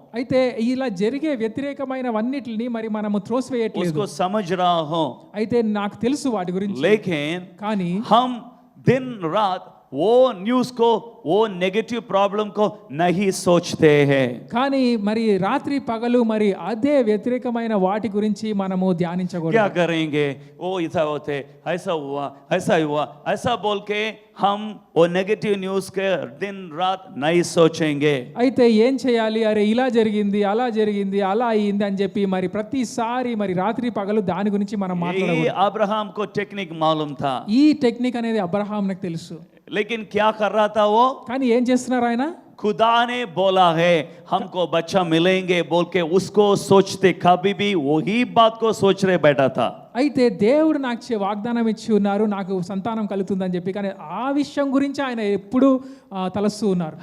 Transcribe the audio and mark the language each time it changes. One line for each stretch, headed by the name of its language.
Telugu: అయితే ఇలా జరిగే వ్యతిరేకమైనవన్నిటిని మరి మనము త్రోసివేయట్లేదు,
Hindi: उसको समझ रहा हो.
Telugu: అయితే నాకు తెలుసు వాటి గురించి.
Hindi: लेकिन
Telugu: కానీ
Hindi: हम दिन रात वो न्यूज को, वो नेगेटिव प्रॉब्लम को नहीं सोचते हैं.
Telugu: కానీ మరి రాత్రి పగలు మరి అదే వ్యతిరేకమైన వాటి గురించి మనము
Hindi: क्या
Telugu: ధ్యానించకూడదు.
Hindi: करेंगे, वो ऐसा होते, ऐसा हुआ, ऐसा बोल के हम वो नेगेटिव न्यूज के दिन रात नहीं सोचेंगे.
Telugu: అయితే ఏం చేయాలి, అరే ఇలా జరిగింది అలా జరిగింది అలా అయింది అని చెప్పి మరి ప్రతిసారి మరి రాత్రి పగలు దాని గురించి మనం
Hindi: ये
Telugu: మాట్లాడకూడదు.
Hindi: अब्राहम को टेक्निक मालूम था,
Telugu: ఈ టెక్నిక్ అనేది అబ్రహాంకి తెలుసు.
Hindi: लेकिन क्या कर रहा था वो?
Telugu: కానీ ఏం చేస్తున్నారు ఆయన?
Hindi: खुदा ने बोला है हमको बच्चा मिलेंगे बोल के उसको सोचते, कभी भी वही बात को सोच रहे बैठा था.
Telugu: అయితే దేవుడు నాకు వాగ్దానం ఇచ్చి ఉన్నారు, నాకు సంతానం కలుగుతుందని చెప్పి, కానీ ఆ విషయం గురించి ఆయన ఎప్పుడు తలస్తూ ఉన్నారు.